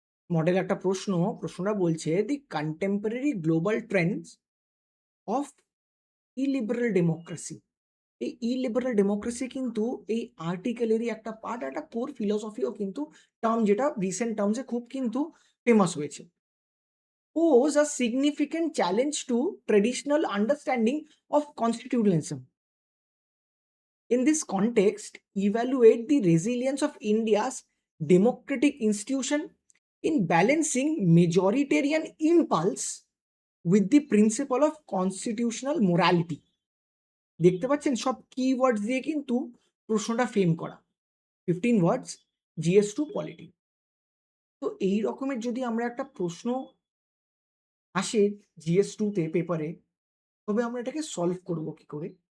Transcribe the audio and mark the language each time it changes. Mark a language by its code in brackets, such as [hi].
[bn] Model একটা প্রশ্নটা বলছে [en] The contemporary global trends of illiberal democracy. [bn] এই ইলিবারাল ডেমোক্রেসি কিন্তু এই আর্টিকেলেরই একটা পার্ট, একটা কোর ফিলোসফিও কিন্তু টার্ম, যেটা রিসেন্ট টার্মসে খুব কিন্তু ফেমাস হয়েছে। [en] Pose a significant challenge to traditional understanding of constitutionalism. In this context, evaluate the resilience of India's democratic institution in balancing majoritarian impulse with the principle of constitutional morality. [bn] দেখতে পাচ্ছেন সব keywords দিয়ে কিন্তু প্রশ্নটা frame করা। 15 ওয়ার্ডস, GS two polity. তো এই রকমের যদি আমরা একটা প্রশ্ন আসে জিএস 2 তে পেপারে, তবে আমরা এটাকে সলভ করব কি করে?